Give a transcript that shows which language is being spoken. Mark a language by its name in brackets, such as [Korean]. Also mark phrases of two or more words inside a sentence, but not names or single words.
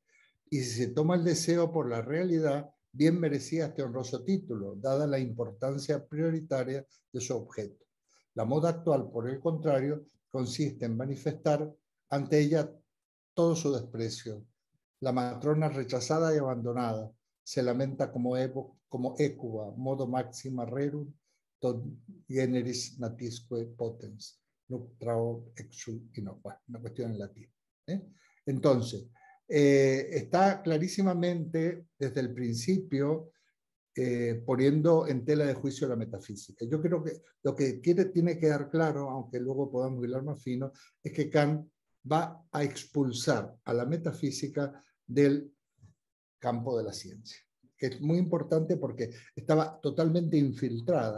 [Spanish] Y si se toma el deseo por la realidad, bien merecía este honroso título, dada la importancia prioritaria de su objeto. La moda actual, por el contrario, consiste en manifestar ante ella todo su desprecio. La matrona rechazada y abandonada se lamenta como écuba, [Latin] modo máxima rerum, tot generis natisque potens, nutrao exul innocua. [Spanish] Una cuestión en latín. Entonces, está clarísimamente desde el principio poniendo en tela de juicio la metafísica. Yo creo que lo que tiene que dar claro, aunque luego podamos hilar más fino, es que Kant va a expulsar a la metafísica del campo de la ciencia, que es muy importante porque estaba totalmente infiltrada.